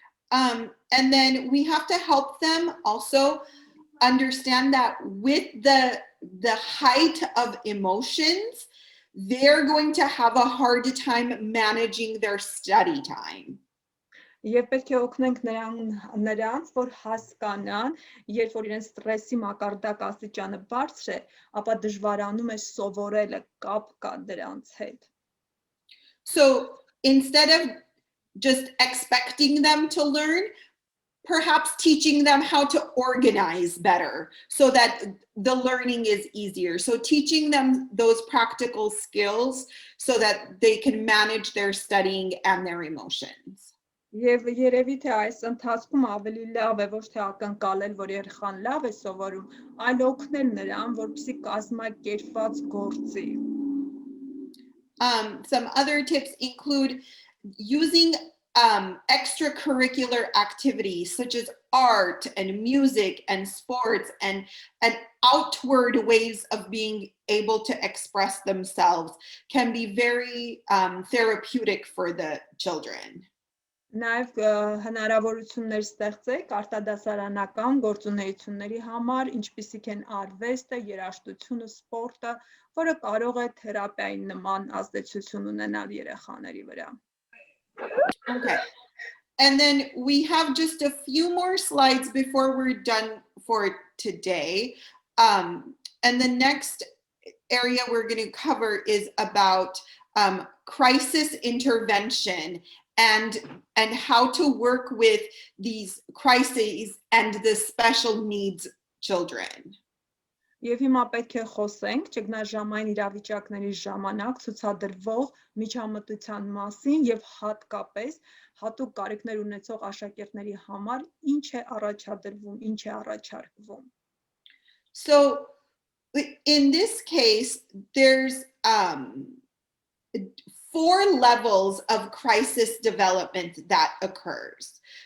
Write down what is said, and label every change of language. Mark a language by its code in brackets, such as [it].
[en] And then we have to help them also understand that with the height of emotions, they're going to have a hard time managing their study time. [hy] Եվ պետք է օգնենք նրանց, որ հասկանան, երբ որ իրենց ստրեսի մակարդակ աստիճանը բարձր է, ապա դժվարանում է սովորելը, կապ կա դրանց հետ. [en] So instead of just expecting them to learn, perhaps teaching them how to organize better so that the learning is easier. So teaching them those practical skills so that they can manage their studying and their emotions. [hy] Եվ երևի թե այս ընթացքում ավելի լավ է ոչ թե ակնկալել, որ երեխան լավ է սովորում, այլ օգնել նրան, որպեսզի կազմակերպված գործի. [en] Some other tips include using extracurricular activities such as art and music and sports and outward ways of being able to express themselves can be very therapeutic for the children. [hy] Նաև հնարավորություններ ստեղծեք արտադասարանական գործունեությունների համար, ինչպիսիք են արվեստը, երաժշտությունը, սպորտը, որը կարող է թերապիայի նման ազդեցություն ունենալ երեխաների վրա. [en] Okay. And then we have just a few more slides before we're done for today. And the next area we're going to cover is about crisis intervention and how to work with these crises and the special needs children. [hy] Եվ հիմա պետք է խոսենք ճգնաժամային իրավիճակների ժամանակ ցուցադրվող միջամտության մասին եւ հատկապես հատուկ կարիքներ ունեցող աշակերտների համար ինչ է առաջադրվում, ինչ է առաջարկվում. [en] So in this case there's 4 levels of crisis development that occurs.